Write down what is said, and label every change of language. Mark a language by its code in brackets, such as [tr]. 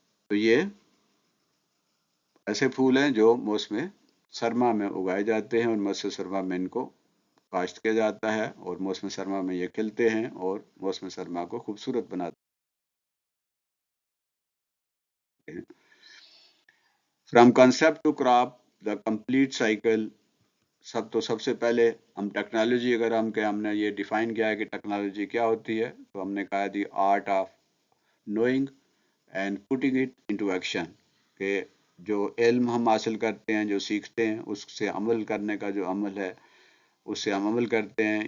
[ur] تو یہ ایسے پھول ہیں جو موسم سرما میں اگائے جاتے ہیں، اور موسم سرما میں ان کو کاشت کیا جاتا ہے، اور موسم سرما میں یہ کھلتے ہیں اور موسم سرما کو خوبصورت بناتے ہیں. [en] From concept to crop the complete cycle. [ur] سب سے پہلے ہم ٹیکنالوجی اگر ہم نے یہ ڈیفائن کیا ہے کہ ٹیکنالوجی کیا ہوتی ہے، تو ہم نے کہا [en] the art of knowing and putting it into action, [ur] کہ جو علم ہم حاصل کرتے ہیں، جو سیکھتے ہیں، اس سے عمل کرنے کا جو عمل ہے اس سے ہم عمل کرتے ہیں.